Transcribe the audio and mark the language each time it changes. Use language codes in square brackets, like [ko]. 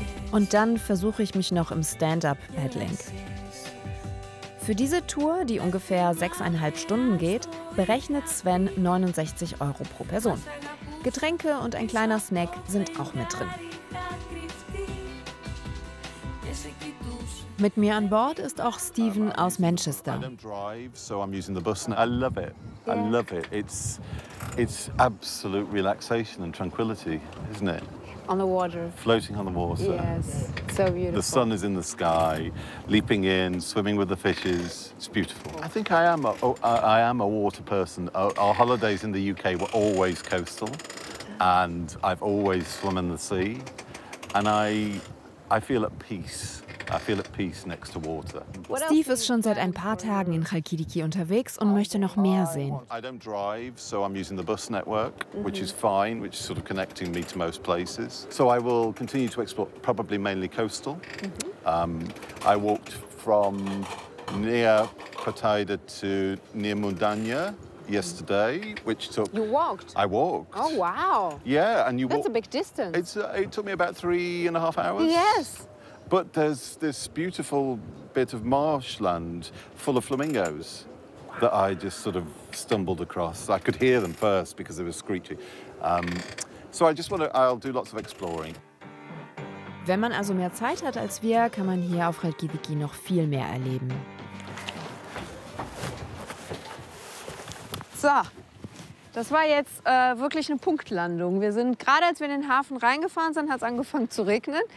[de] Und dann versuche ich mich noch im Stand-up-Paddling. Für diese Tour, die ungefähr 6,5 Stunden geht, berechnet Sven 69 € pro Person. Getränke und ein kleiner Snack sind auch mit drin. Mit mir an Bord ist auch Steven aus Manchester. [en] I love it. It's absolute relaxation and tranquility, isn't it? On the water. Floating on the water. Yes, so beautiful. The sun is in the sky, leaping in, swimming with the fishes. It's beautiful. I think I am a water person. Our holidays in the UK were always coastal, and I've always swum in the sea, and I feel at peace. I feel at peace next to water. [de] Steve ist schon seit ein paar Tagen in Chalkidiki unterwegs und möchte noch mehr sehen. [en] I don't drive, so I'm using the bus network, which is fine, which is sort of connecting me to most places. So I will continue to explore, probably mainly coastal. I walked from near Kotaida to near Mundanya yesterday, which took... You walked? I walked. Oh, wow. Yeah, and you That's a big distance. It took me about 3.5 hours. Yes. But there's this beautiful bit of marshland full of flamingos that I just sort of stumbled across. I could hear them first because they were screechy. So I'll do lots of exploring. [de] Wenn man also mehr Zeit hat als wir, kann man hier auf Chalkidiki noch viel mehr erleben. So, das war jetzt wirklich eine Punktlandung. Wir sind, gerade als wir in den Hafen reingefahren sind, hat es angefangen zu regnen.